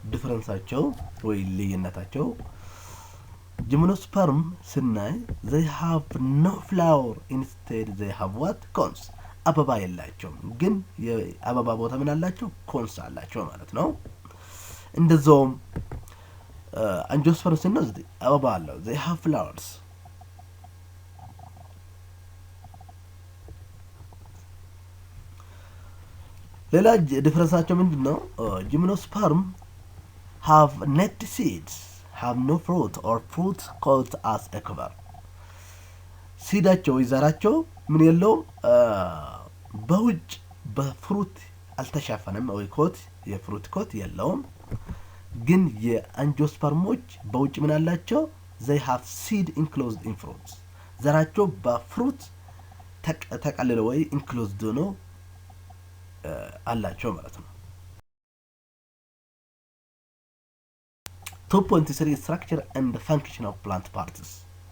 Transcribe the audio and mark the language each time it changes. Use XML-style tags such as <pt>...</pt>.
<am>ዲፈረንሳቸው ወይ ልዩነታቸው ጂምኖስፐርም ስናይ</am> <en>they have no flower, instead they have what? cones.</en> <am>አበባ የላቸውም ግን የአበባ ቦታ ምን አላቸው? ኮንስ አላቸው ማለት ነው። እንደዛውም አንጂኦስፐርም ስንወስድ አበባ አለው</am> <en>they have flowers.</en> <am>ሌላ ዲፈረንሳቸው ምንድነው?</am> <en>ጂምኖስፐርም have naked seeds, have no fruit or fruit caught as a cover.</en> <am>ሲዳቸው ይዘራቸው ምን የለውም በውጭ በፍሩት አልተሸፈነም ወይ ኮት የፍሩት ኮት የለውም። ግን የአንጂኦስፐርሞች በውጭ ምን አላቸው?</am> <en>they have seed enclosed in fruits.</en> <am>ዘራቸው በፍሩት ተቀልለው ወይ enclosed ነው አላቸው ማለት ነው። 2.3</am> <en>structure and function of plant parts.</en>